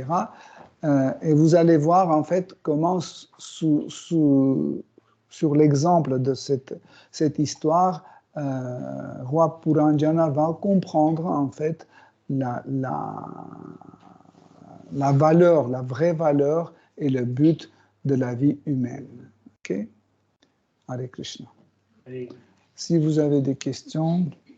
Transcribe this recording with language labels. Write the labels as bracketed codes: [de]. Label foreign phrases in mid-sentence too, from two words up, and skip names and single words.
[fr] Et vous allez voir en fait comment sur l'exemple de cette histoire, roi Puranjana va comprendre en fait la valeur, la vraie valeur et le but de la vie humaine. [sa] Ok? Hare Krishna. [fr] Si vous avez des questions.